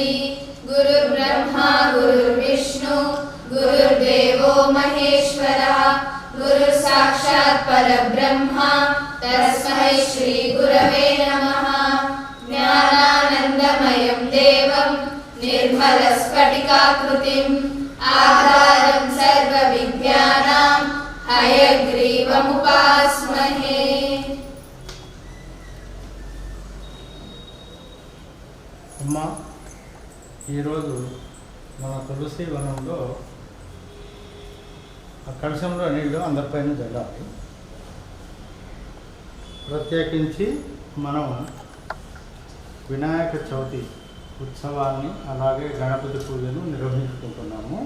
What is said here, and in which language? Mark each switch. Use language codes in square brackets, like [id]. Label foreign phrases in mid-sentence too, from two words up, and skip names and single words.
[sa] गुरुर्ब्रह्मा गुरुर्विष्णु गुरुर्देवो महेश्वरः गुरुसाक्षात् परब्रह्मा तस्मै श्री गुरवे नमः। ज्ञानानन्दमयं देवं निर्मलस्फटिकाकृतिम् आधारं सर्वविद्यानां हयग्रीवमुपास्महे। [te] అమ్మా, ఈరోజు మన తులసి వనంలో ఆ కలశంలో నీళ్ళు అందరిపైన జల్లాలి. ప్రత్యేకించి మనం వినాయక చవితి ఉత్సవాన్ని అలాగే గణపతి పూజను నిర్వహించుకుంటున్నాము.